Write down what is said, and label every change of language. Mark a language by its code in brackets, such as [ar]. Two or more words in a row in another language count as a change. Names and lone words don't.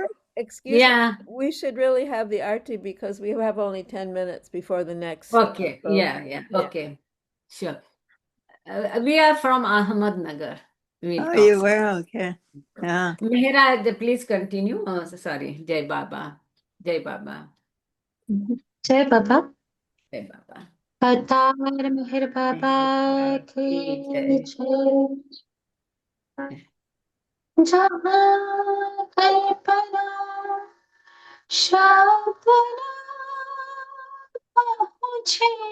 [en] Excuse Yeah. me, we should really have the arti because we have only 10 minutes before the next. Okay. Yeah. Okay. Sure. We are from Ahmednagar. Oh, you were? Okay. Yeah. Mehra, please continue. Oh, sorry. [hi] जय बाबा. जय बाबा. जय बाबा. जय बाबा. अवतार मेहेर बाबा की Jai. जय। जहाँ कल्पना शब्द ना पहुँचे.